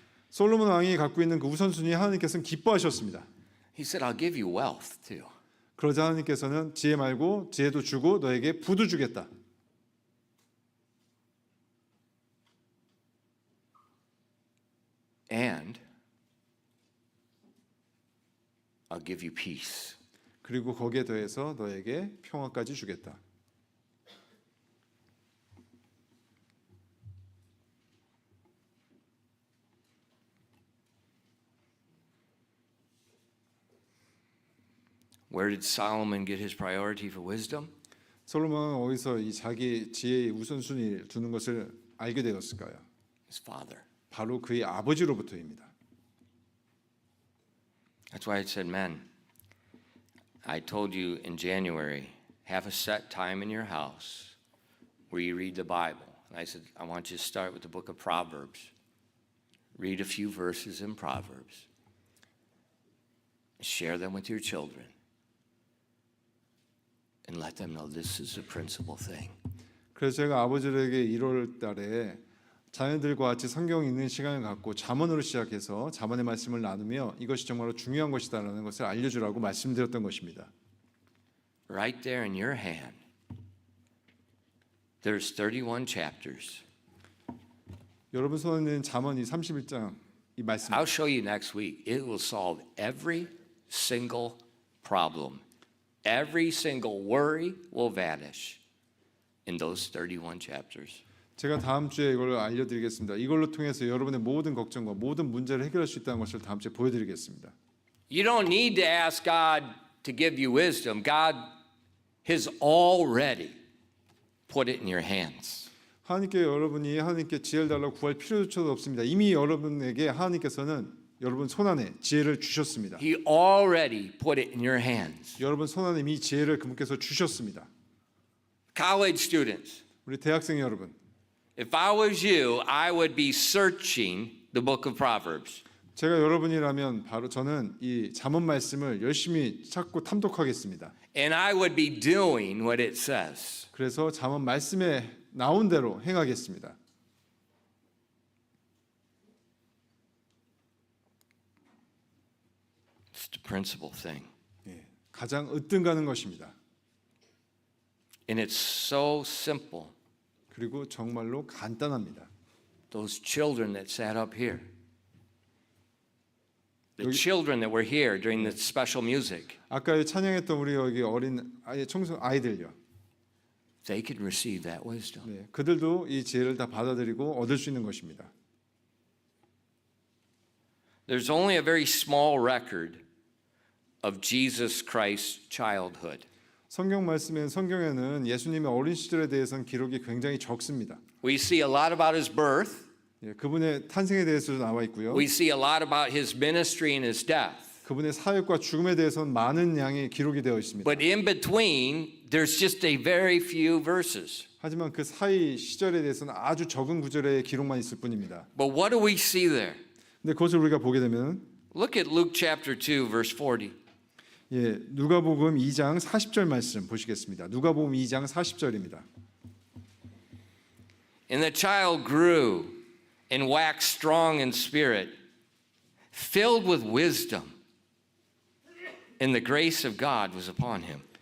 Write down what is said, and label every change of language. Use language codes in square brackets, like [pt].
[ko] 솔로몬 왕이 갖고 있는 그 우선순위 하나님께서는 기뻐하셨습니다. [en] he said, I'll give you wealth too. [ko] 그러자 하나님께서는 지혜 말고 지혜도 주고 너에게 부도 주겠다. [en] And I'll give you peace. [ko] 그리고 거기에 더해서 너에게 평화까지 주겠다. [en] Where did Solomon get his priority for wisdom? [ko] 솔로몬은 어디서 이 자기 지혜의 우선순위를 두는 것을 알게 되었을까요? [en] His father. [ko] 바로 그의 아버지로부터입니다. [en] That's why I said, men, I told you in January, have a set time in your house where you read the Bible. And I said, I want you to start with the book of Proverbs. Read a few verses in Proverbs. Share them with your children. And let them know this is the principal thing. [ko] 그래서 제가 아버지에게 1월 달에 자녀들과 같이 성경 읽는 시간을 갖고 잠언으로 시작해서 잠언의 말씀을 나누며 이것이 정말로 중요한 것이다라는 것을 알려주라고 말씀드렸던 것입니다. [en] Right there in your hand, there's 31 chapters. [ko] 여러분 손에 있는 잠언이 31장 이 말씀. [en] I'll show you next week. It will solve every single problem. Every single worry will vanish in those 31 chapters. [ko] 제가 다음 주에 이걸 알려드리겠습니다. 이걸로 통해서 여러분의 모든 걱정과 모든 문제를 해결할 수 있다는 것을 다음 주에 보여드리겠습니다. [en] You don't need to ask God to give you wisdom. God has already put it in your hands. [ko] 하나님께 여러분이 하나님께 지혜를 달라고 구할 필요조차도 없습니다. 이미 여러분에게 하나님께서는 여러분 손안에 지혜를 주셨습니다. [en] He already put it in your hands. [ko] 여러분 손안에 이미 지혜를 그분께서 주셨습니다. [en] College students, [ko] 우리 대학생 여러분, [en] if I was you, I would be searching the book of Proverbs. [ko] 제가 여러분이라면 바로 저는 이 잠언 말씀을 열심히 찾고 탐독하겠습니다. [en] And I would be doing what it says. [ko] 그래서 잠언 말씀에 나온 대로 행하겠습니다. [en] It's the principal thing. [ko] 예, 가장 으뜸가는 것입니다. [en] And it's so simple. [ko] 그리고 정말로 간단합니다. [en] Those children that sat up here. The [ko] 여기- [en] children that were here during the special music. [ko] 아까 찬양했던 우리 여기 어린 아이들요. [en] They could receive that wisdom. [ko] 네, 그들도 이 지혜를 다 받아들이고 얻을 수 있는 것입니다. [en] There's only a very small record of Jesus Christ's childhood. [ko] 성경에는 예수님의 어린 시절에 대해서는 기록이 굉장히 적습니다. [en] We see a lot about his birth. [ko] 예, 그분의 탄생에 대해서도 나와 있고요. [en] We see a lot about his ministry and his death. [ko] 그분의 사역과 죽음에 대해서는 많은 양의 기록이 되어 있습니다. [en] But in between, there's just a very few verses. [ko] 하지만 그 사이 시절에 대해서는 아주 적은 구절의 기록만 있을 뿐입니다. [en] But what do we see there? [ko] 근데 그것을 우리가 보게 되면 [en] Look at Luke chapter 2, verse 40. [ko] 예, 누가복음 2장 40절 말씀 보시겠습니다. 누가복음 2장 40절입니다. [en] And the child grew and waxed strong in spirit, filled with wisdom, and the grace of God was upon him.